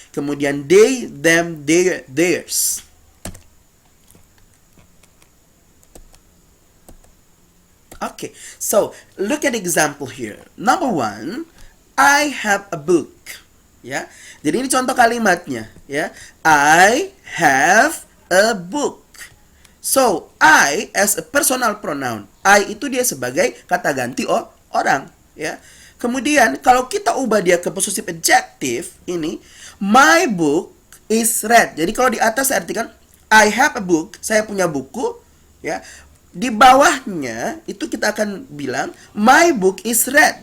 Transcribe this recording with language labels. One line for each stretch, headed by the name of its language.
Indonesian: Kemudian
English: they, them, theirs. Okay, so look at example here. Number 1, I have a book.
Indonesian: Ya, jadi ini contoh kalimatnya. Ya,
English: I have a book. So I as a personal pronoun.
Indonesian: I itu dia sebagai kata ganti orang. Ya, kemudian kalau kita ubah dia ke possessive adjective ini,
English: my book is read.
Indonesian: Jadi kalau di atas saya artikan
English: I have a book,
Indonesian: saya punya buku. Ya, di bawahnya itu kita akan bilang
English: my book is red.